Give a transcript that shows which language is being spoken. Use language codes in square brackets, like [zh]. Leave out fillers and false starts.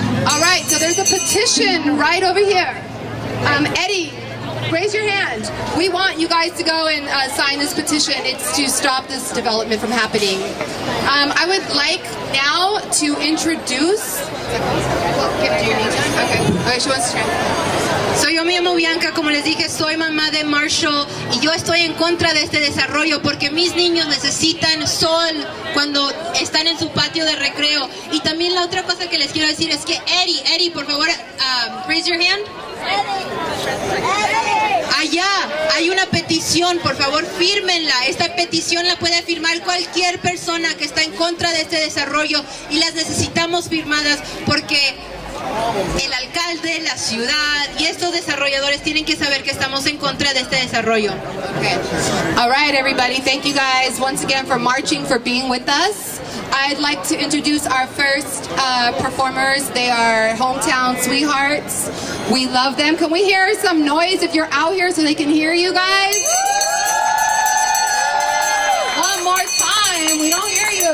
[en] All right, so there's a petition right over here. Eddie, raise your hand. We want you guys to go and sign this petition. It's to stop this development from happening. I would like now to introduce... Okay, she wants to try. [es] Yo me llamo Bianca, como les dije, soy mamá de Marshall y yo estoy en contra de este desarrollo porque mis niños necesitan sol cuando están en su patio de recreo. Y también la otra cosa que les quiero decir es que Eddie, por favor, [en] raise your hand. [es] Allá hay una petición, por favor fírmenla. Esta petición la puede firmar cualquier persona que está en contra de este desarrollo y las necesitamos firmadas porque el alcalde, la ciudad y estos desarrolladores tienen que saber que estamos en contra de este desarrollo. [en] Okay. All right, everybody. Thank you guys once again for marching, for being with us. I'd like to introduce our first performers. They are hometown sweethearts. We love them. Can we hear some noise if you're out here so they can hear you guys? One more time. We don't hear you.